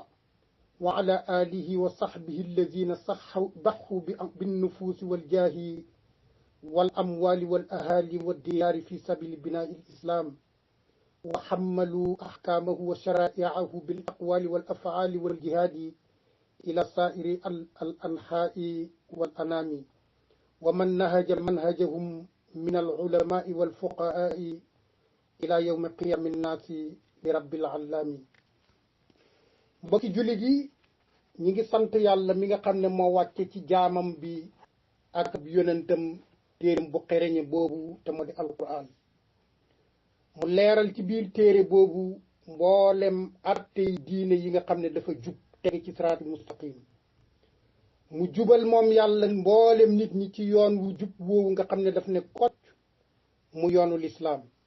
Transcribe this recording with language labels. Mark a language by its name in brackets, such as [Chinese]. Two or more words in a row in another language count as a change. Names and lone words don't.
[Arabic] وعلى آله وصحبه الذين ضحوا بالنفوس والجاه والأموال والأهالي والديار في سبيل بناء الإسلام، وحملوا أحكامه وشرائعه بالأقوال والأفعال والجهاد إلى سائر الأنحاء والأنام، ومن نهج منهجهم من العلماء والفقهاء إلى يوم قيام الناس لرب العالمين. [Wolof] mbokki jullit yi ñi ngi sant yàlla mi nga xam ne moo wàcce ci jaamam bi ak ab yonentam téereem bu xereñe boobu te moo di alquran, mu leeral ci biir téere boobu mboolem attey diine yi nga xam ne dafa jub tege ci [Arabic] صراط مستقيم, [Wolof] mu jubal moom yàlla mboolem nit ñi ci yoon wu jub woowu nga xam ne daf ne kocc mu yoonu lislaam.